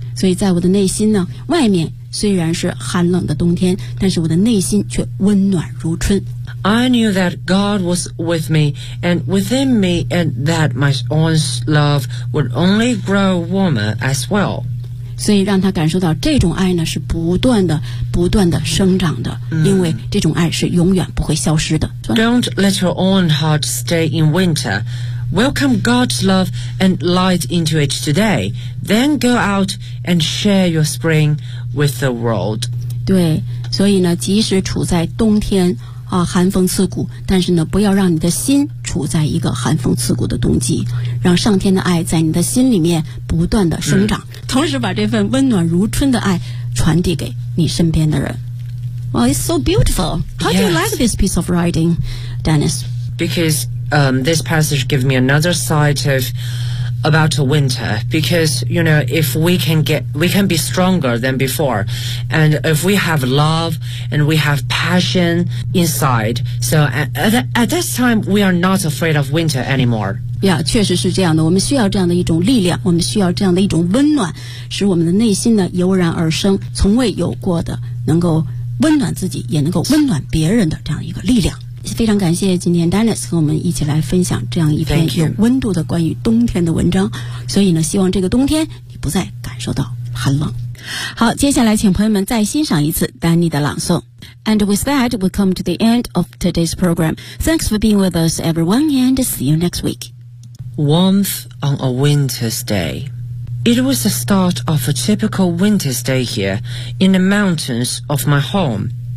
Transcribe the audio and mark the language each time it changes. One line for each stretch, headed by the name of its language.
Chinese: 所以在我的内心呢，外面虽然是寒冷的冬天，但是我的内心却温暖如春。
English: I knew that God was with me and within me and that my own love would only grow warmer as well.
Chinese: 所以让他感受到这种爱呢，是不断的、不断的生长的，因为这种爱是永远不会消失的。
English: Don't let your own heart stay in winter. Welcome God's love and light into it today. Then go out and share your spring with the world.
Chinese: 对，所以呢，即使处在冬天，啊，寒风刺骨，但是呢，不要让你的心处在一个寒风刺骨的冬季，让上天的爱在你的心里面不断的生长，同时把这份温暖如春的爱传递给你身边的人。
English: Well, it's so beautiful. How do you like this piece of writing, Dennis? Because, this passage gives me another side of about a winter. Because, you know, if we can get, we can be stronger than before. And if we have love and we have passion inside, so at this time, we are not afraid of winter anymore.
Chinese: Yeah, 确实是这样的，我们需要这样的一种力量，我们需要这样的一种温暖，使我们的内心呢油然而生，从未有过的能够温暖自己也能够温暖别人的这样一个力量。非常感谢今天 Dennis 和我们一起来分享这样一篇有温度的关于冬天的文章，所以呢，希望这个冬天你不再感受到寒冷。好，接下来请朋友们再欣赏一次 Danny 的朗诵。
English: And with that, we come to the end of today's program. Thanks for being with us, everyone, and see you next week. Warmth on a winter's day. It was the start of a typical winter's day here in the mountains of my home.